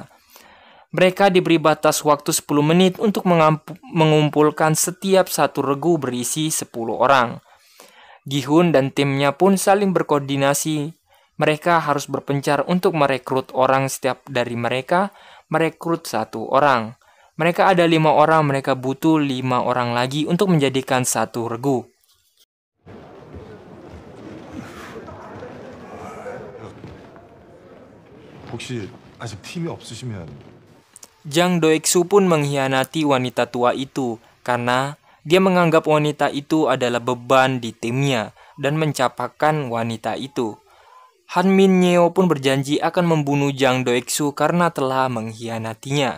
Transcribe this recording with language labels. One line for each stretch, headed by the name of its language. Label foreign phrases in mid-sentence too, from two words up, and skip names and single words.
Indonesian: Mereka diberi batas waktu 10 menit untuk mengumpulkan setiap satu regu berisi 10 orang. Gi-hun dan timnya pun saling berkoordinasi. Mereka harus berpencar untuk merekrut orang, setiap dari mereka merekrut satu orang. Mereka ada 5 orang, mereka butuh 5 orang lagi untuk menjadikan satu regu.
Korean: 혹시 아직 팀이 없으시면
Indonesian: Jang Do-ik-soo pun mengkhianati wanita tua itu karena dia menganggap wanita itu adalah beban di timnya dan mencapakan wanita itu. Han Min-nyeo pun berjanji akan membunuh Jang Do-ik-soo karena telah mengkhianatinya.